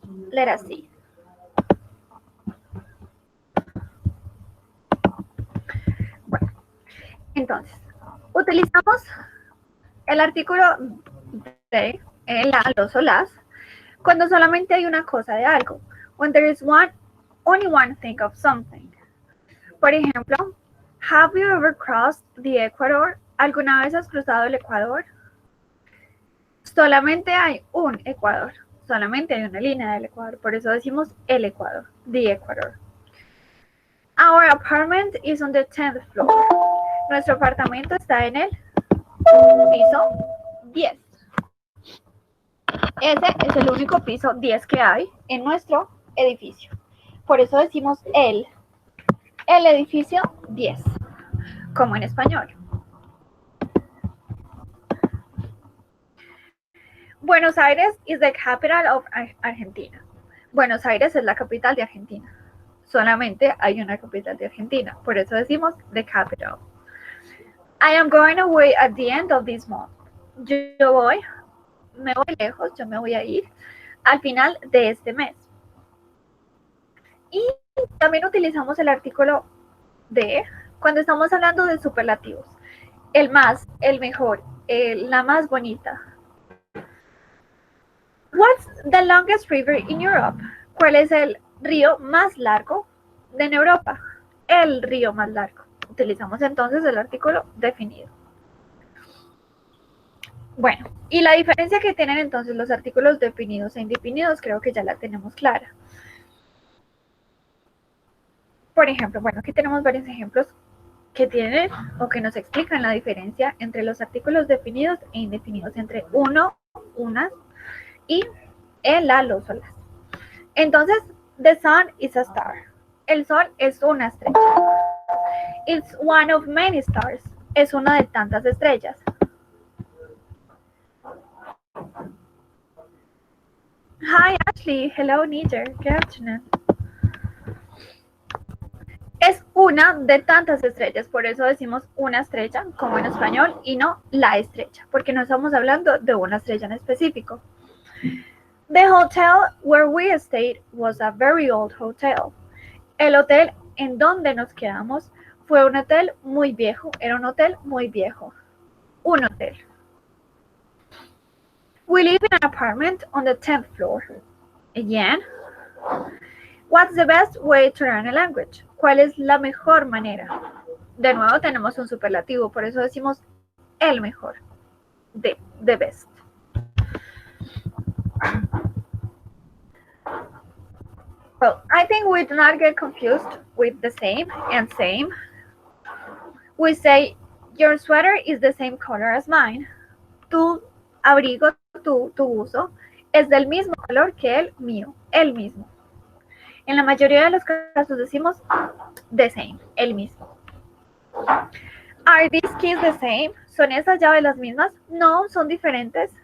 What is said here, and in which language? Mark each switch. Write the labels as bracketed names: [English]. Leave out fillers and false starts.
[English] Let us see. [Spanish] Bueno, entonces, utilizamos el artículo de, la, los o las, cuando solamente hay una cosa de algo. [English] When there is only one thing of something. [Spanish] Por ejemplo, [English] have you ever crossed the Equator? [Spanish] ¿Alguna vez has cruzado el Ecuador? Solamente hay un Ecuador. Solamente hay una línea del Ecuador. Por eso decimos el Ecuador, [English] the Equator. Our apartment is on the 10th floor. [Spanish] Nuestro apartamento está en el piso 10. Ese es el único piso 10 que hay en nuestro edificio. Por eso decimos el edificio 10, como en español. Buenos Aires is the capital of Argentina. Buenos Aires es la capital de Argentina. Solamente hay una capital de Argentina. Por eso decimos [English] the capital. I am going away at the end of this month. [Spanish] Me voy lejos, yo me voy a ir al final de este mes. Y también utilizamos el artículo de cuando estamos hablando de superlativos. El más, el mejor, la más bonita. [English] What's the longest river in Europe? [Spanish] ¿Cuál es el río más largo de Europa? El río más largo. Utilizamos entonces el artículo definido. Bueno, y la diferencia que tienen entonces los artículos definidos e indefinidos creo que ya la tenemos clara. Por ejemplo, bueno, aquí tenemos varios ejemplos que tienen o que nos explican la diferencia entre los artículos definidos e indefinidos, entre uno, unas y el, la, los o las. Entonces, [English] the sun is a star. [Spanish] El sol es una estrella. [English] It's one of many stars. [Spanish] Es una de tantas estrellas. [English] Hi, Ashley. Hello, Niger. Good afternoon. [Spanish] Es una de tantas estrellas, por eso decimos una estrella, como en español, y no la estrella, porque no estamos hablando de una estrella en específico. [English] The hotel where we stayed was a very old hotel. [Spanish] El hotel en donde nos quedamos fue un hotel muy viejo, era un hotel muy viejo. Un hotel. [English] We live in an apartment on the 10th floor. Again. What's the best way to learn a language? [Spanish] ¿Cuál es la mejor manera? De nuevo tenemos un superlativo, por eso decimos el mejor. [English] The best. Well, I think we do not get confused with the same and same. We say, your sweater is the same color as mine. [Spanish] Tu abrigo, tu buzo, es del mismo color que el mío, el mismo. En la mayoría de los casos decimos [English] the same, [Spanish] el mismo. [English] Are these keys the same? [Spanish] ¿Son esas llaves las mismas? No, son diferentes.